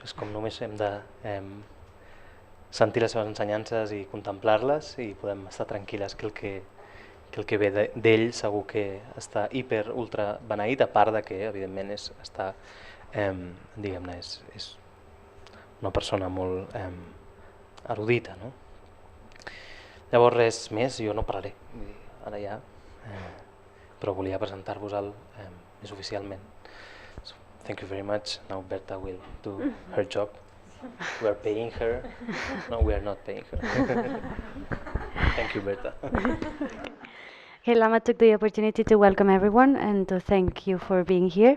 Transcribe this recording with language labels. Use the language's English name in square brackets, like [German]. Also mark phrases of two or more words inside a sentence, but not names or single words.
[Catalan] És com només hem de sentir les seves ensenyances i contemplar-les i podem estar tranquil·les que el que ve d'ell segur que està hiper, ultra beneït, a part de que evidentment està, diguem-ne, és una persona molt erudita, no? Llavors res més, jo no parlaré, ara ja, però volia presentar-vos-el més oficialment. [English] So, thank you very much. Now Berta will do her job. We are paying her. No, we are not paying her. Thank you, Berta. Okay, Lama took the opportunity to welcome everyone and to thank you for being here.